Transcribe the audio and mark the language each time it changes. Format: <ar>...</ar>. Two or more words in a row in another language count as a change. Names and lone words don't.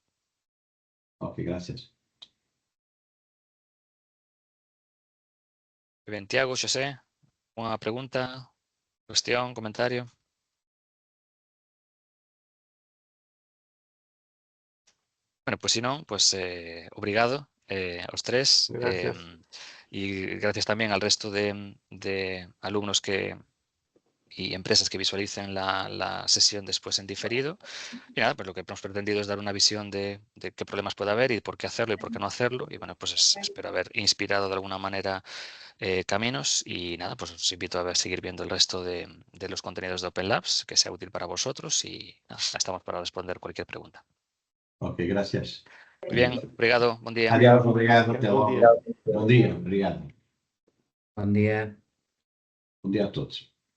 <es>Ok, gracias. Ben, Tiago, José, una pregunta, cuestión, comentario. Bueno, pues si non, pues</es> <pt>obrigado aos tres.</pt> <es>Gracias. Y gracias también al resto de alumnos y empresas que visualicen la sesión después en diferido. Y nada, pues lo que hemos pretendido es dar una visión de qué problemas puede haber y por qué hacerlo y por qué no hacerlo. Y bueno, pues espero haber inspirado de alguna manera caminos. Y nada, pues os invito a seguir viendo el resto de los contenidos de Open Labs, que sea útil para vosotros. Y nada, estamos para responder cualquier pregunta. Ok, gracias. Muy bien, obrigado, buen día. Adiós,</es> <pt>obrigado. Até Bom logo. dia. Bom dia, obrigado.</pt> <es>Buen día.</es> <pt>Bom dia a todos.</pt>